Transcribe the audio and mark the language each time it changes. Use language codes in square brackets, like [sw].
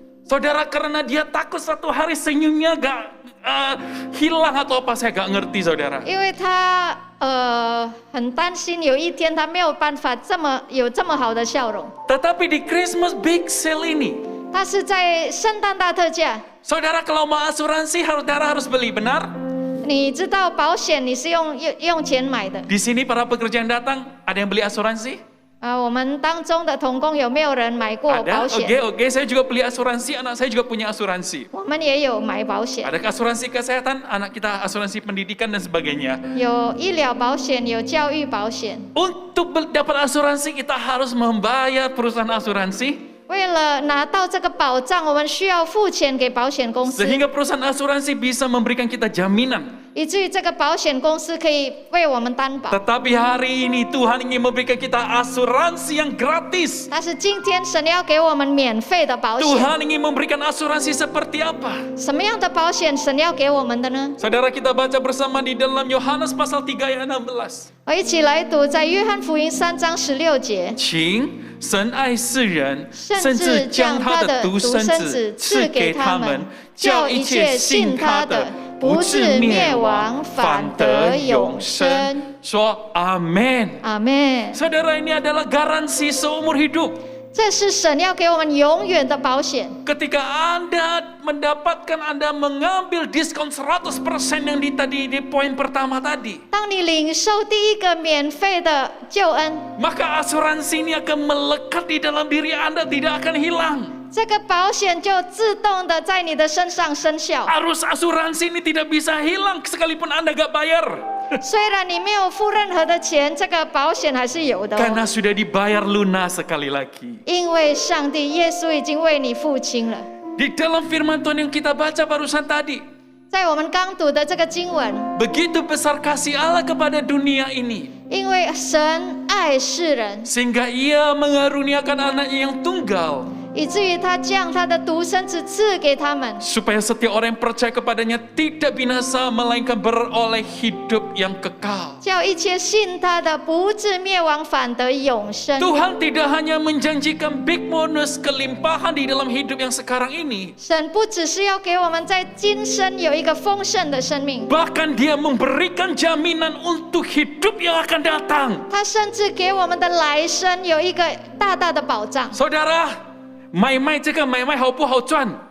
[id] Saudara, karena dia takut satu hari senyumnya gak hilang atau apa, saya gak ngerti saudara. [zh] 因为他很担心有一天他没有办法有这么好的笑容。 [id] Tetapi di Christmas big sale ini, [zh] 他是在圣诞大特价。 [id] saudara kalau mau asuransi saudara harus beli, benar? [zh] 你知道保险你是用钱买的。 [id] Di sini para pekerja yang datang, ada yang beli asuransi? [zh] 我们当中的同工有没有人买过保 [id] Ada, [zh] 险？ [id] oke, saya juga beli asuransi, anak saya juga punya asuransi. [zh] 我们也有买保险， [id] Ada asuransi kesehatan, anak kita asuransi pendidikan dan sebagainya. [zh] 有医疗保险，有教育保险。 [id] Untuk dapat asuransi kita harus membayar perusahaan asuransi. [zh] 为了拿到这个保障，我们需要付钱给保险公司， [id] Sehingga perusahaan asuransi bisa memberikan kita jaminan. [zh] 以至于这个保险公司可以为我们担保。 [id] Tetapi hari ini Tuhan ingin memberikan kita asuransi yang gratis. [zh] 但是今天神要给我们免费的保险， [id] Tuhan ingin memberikan asuransi seperti apa? [zh] 什么样的保险神要给我们的呢？ [id] Saudara, kita baca bersama di dalam Yohanes pasal 3 ayat 16. [zh] 我一起来读在约翰福音3章16节。请神爱世人，甚至将他的独生子赐给他们，叫一切信他的不至灭亡，反得永生。说amin. 阿们。 [id] Saudara, ini adalah garansi seumur hidup. [zh] 这是神要给我们永远的保险。 [id] Ketika Anda mengambil diskon 100% yang di poin pertama tadi, [zh] 当你领受第一个免费的救恩， [id] maka asuransi ini akan melekat di dalam diri Anda, tidak akan hilang. [zh] 这个保险就自动的在你的身上生效。 [id] Arus asuransi ini tidak bisa hilang sekalipun Anda gak bayar. [zh] 虽然你没有付任何的钱，这个保险还是有的、 [id] Karena sudah dibayar lunas sekali lagi. [zh] 因为上帝耶稣已经为你付清了。 [id] Di dalam firman Tuhan yang kita baca barusan tadi, [zh] 在我们刚读的这个经文， [id] begitu besar kasih Allah kepada dunia ini, [zh] 因为神爱世人， [id] sehingga Ia mengaruniakan anaknya yang tunggal, [zh] 以至于他将他的独生子赐给他们， [id] supaya setiap orang yang percaya kepadanya tidak binasa, melainkan beroleh hidup yang kekal. [zh] 叫一切信他的不至灭亡，反得永生。 [id] Tuhan tidak hanya menjanjikan big bonus kelimpahan di dalam hidup yang sekarang ini, [zh] 神不只是要给我们在今生有一个丰盛的生命， [id] bahkan Dia memberikan jaminan untuk hidup yang akan datang. [zh] 他甚至给我们的来生有一个大大的保障。 Saudara, 买卖这个买卖好不好赚？